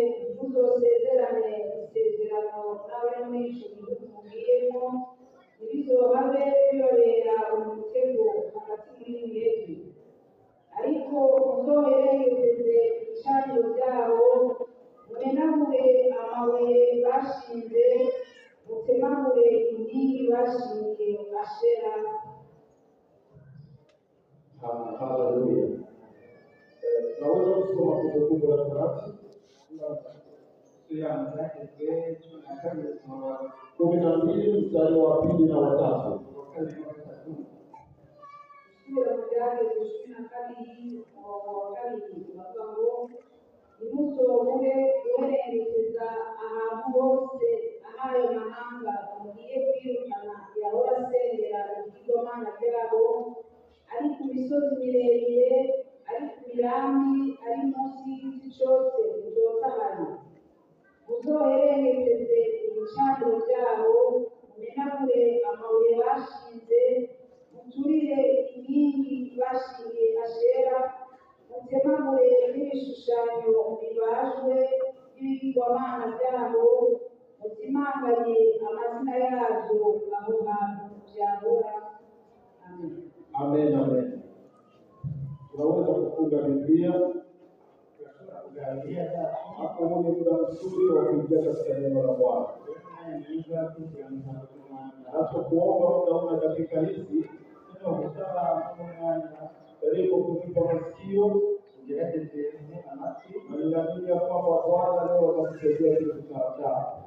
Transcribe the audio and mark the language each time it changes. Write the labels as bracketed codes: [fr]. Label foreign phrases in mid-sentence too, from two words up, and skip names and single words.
[rn] muzosezerane isezerano nawe muri ico gihugu mugiyemo ntibizobabe bibabera umutego hagati muri mwebwe ariko muzohererekeze ibicaniro byabo mumenagure amabuye bashinze mutemagure inkingi bashingiye Ashera. Haleluya. [sw] Tunaweza kusoma Kumbukumbu la Torati sura zake 12 mstari wa 2 na wa 3. Sura yake 22 wa kabiri [rn] bavuga ngo nimuzobure guhererekeza ahantu hose ahayo mahanga mugiye kwirukana yahora asengera ibigirwamana byabo ari ku misozi miremire ari ku mirambi ari munsi y'igiti cyose muzotahana muzohererekeze ibicaniro byabo mumenagure amabuye bashinze muturire inkingi bashingiye Ashera mutemagure n'ibishushanyo bibajwe n'ibigirwamana byabo mutimanganye amazina yabyo aho hantu byahora. Amen. Amen, amen. [sw] Tunaweza kufunga Biblia hapo ni muda mzuri wa kuingia katika neno la Bwana. Hata kuomba unaona dakika hizi karibu kunipa masikio na ninaamini ya kwamba Bwana leo atakusaidia kitu sawasawa.